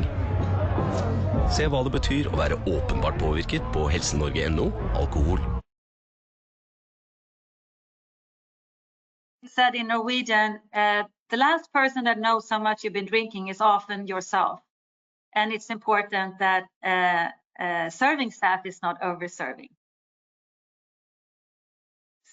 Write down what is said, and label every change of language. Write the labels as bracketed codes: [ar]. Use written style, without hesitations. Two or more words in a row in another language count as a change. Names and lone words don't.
[no] Se hva det betyr å være åpenbart påvirket på helsenorge.no alkohol. [en] Said in Norwegian, the last person that knows how much you've been drinking is often yourself. And it's important that serving staff is not over-serving.